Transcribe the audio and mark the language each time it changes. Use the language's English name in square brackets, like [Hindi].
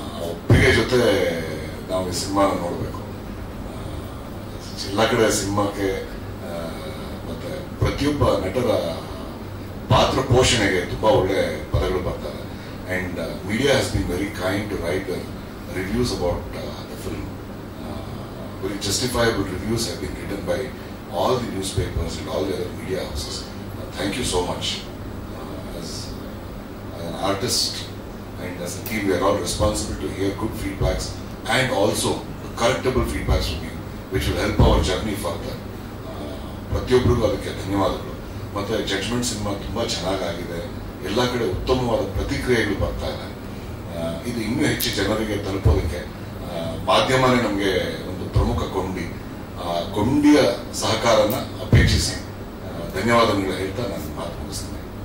[Kannada] ಒಪ್ಪಿಗೆ ಜೊತೆ ನಾವು ಈ ಸಿನಿಮಾನ ನೋಡಬೇಕು. ಎಲ್ಲ ಕಡೆ ಸಿನಿಮಾಕ್ಕೆ ಮತ್ತೆ ಪ್ರತಿಯೊಬ್ಬ ನಟರ ಪಾತ್ರ ಪೋಷಣೆಗೆ ತುಂಬಾ ಒಳ್ಳೆ ಪದಗಳು ಬರ್ತವೆ. [English] And media has been very kind to write the reviews about the film. Very justifiable reviews have been written by all the newspapers and all the other media houses. Thank you so much. As an artist and as a team, we are all responsible to hear good feedbacks and also correctable feedbacks from you, which will help our journey further. [Kannada] ಪ್ರತಿಯೊಬ್ಬರಿಗೂ ಅದಕ್ಕೆ ಧನ್ಯವಾದಗಳು. ಮತ್ತು judgment cinema ತುಂಬ ಚೆನ್ನಾಗಾಗಿದೆ. ಎಲ್ಲ ಕಡೆ ಉತ್ತಮವಾದ ಪ್ರತಿಕ್ರಿಯೆಗಳು ಬರ್ತಾ ಇದೆ. ಇದು ಇನ್ನೂ ಹೆಚ್ಚು ಜನರಿಗೆ ತಲುಪೋದಕ್ಕೆ ಮಾಧ್ಯಮನೇ ನಮಗೆ ಒಂದು ಪ್ರಮುಖ ಕೊಂಡಿಯ ಸಹಕಾರನ ಅಪೇಕ್ಷಿಸಿ ಧನ್ಯವಾದಗಳು ಹೇಳ್ತಾ ನಾನು ಮಾತು ಮುಗಿಸ್ತೇನೆ.